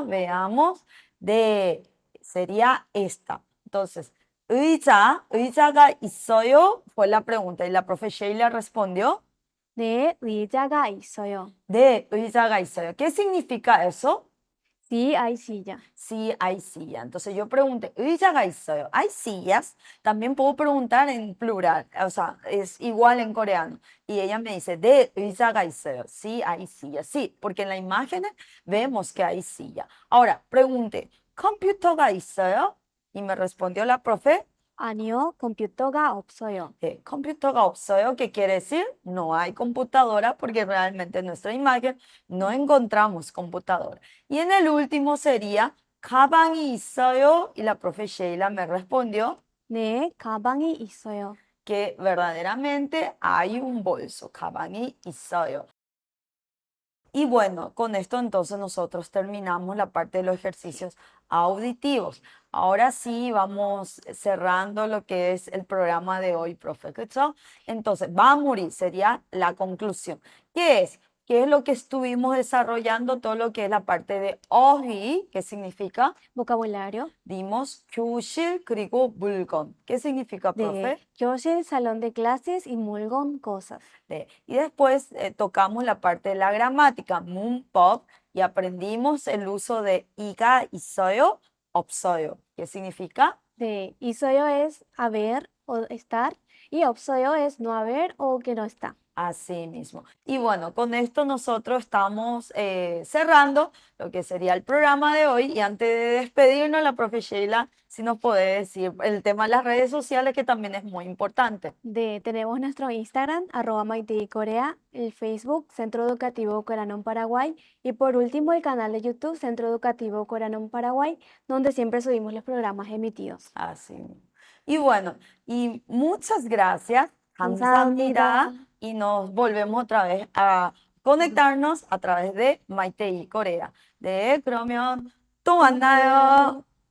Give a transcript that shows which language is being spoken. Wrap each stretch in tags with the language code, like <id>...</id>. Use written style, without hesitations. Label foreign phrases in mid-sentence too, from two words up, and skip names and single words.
<es>Veamos, sería esta. Entonces,</es> <ko>의자가 있어요?</ko> <es>Fue la pregunta y la profe Sheila respondió,</es> <ko>네, 의자가 있어요. 네, 의자가 있어요.</ko> <es>¿Qué significa eso? Sí, hay silla. Sí, hay silla. Entonces yo pregunté,</es> <ko>의자가 있어요.</ko> <es>¿Hay sillas? También puedo preguntar en plural, o sea, es igual en coreano. Y ella me dice, 네, 의자가 있어요. Sí, hay silla. Sí, porque en la imagen vemos que hay silla. Ahora, pregunté,</es> <ko>컴퓨터가 있어요?</ko> <es>Y me respondió la profe,</es> <ko>아니요, 컴퓨터가 없어요. 컴퓨터가 없어요.</ko> <es>¿Qué quiere decir? No hay computadora porque realmente en nuestra imagen no encontramos computadora. Y en el último sería</es> <ko>가방이 있어요.</ko> <es>Y la profe Sheila me respondió</es> <ko>네, 가방이 있어요.</ko> <es>que verdaderamente hay un bolso.</es> <ko>가방이 있어요.</ko> <es>Y bueno, con esto entonces nosotros terminamos la parte de los ejercicios auditivos. Ahora sí vamos cerrando lo que es el programa de hoy, profe. ¿Cachai? Entonces, 마무리 sería la conclusión. ¿Qué es? ¿Qué es lo que estuvimos desarrollando? Todo lo que es la parte de 어휘, ¿qué significa? Vocabulario. Dimos</es> <ko>교실 그리고 물건.</ko> <es>¿Qué significa, profe?</es> <ko>네, 교실,</ko> <es>salón de clases y 물건, cosas. Y después tocamos la parte de la gramática, 문법, y aprendimos el uso de</es> <ko>이가 있어요, 없어요.</ko> <es>¿Qué significa?</es> <ko>네, 있어요</ko> <es>es haber o estar y 없어요 es no haber o que no está. Así mismo. Y bueno, con esto nosotros estamos cerrando lo que sería el programa de hoy. Y antes de despedirnos, la profe Sheila, si nos puede decir el tema de las redes sociales, que también es muy importante. Tenemos nuestro Instagram, @MaitiCorea, el Facebook, Centro Educativo Coranón Paraguay, y por último el canal de YouTube, Centro Educativo Coranón Paraguay, donde siempre subimos los programas emitidos. Así mismo. Y bueno, y muchas gracias 감사합니다.</es> <ko>감사합니다.</ko> <es>Y nos volvemos otra vez a conectarnos a través de Maitei Corea.</es> <ko>네, 그러면 또 만나요.</ko>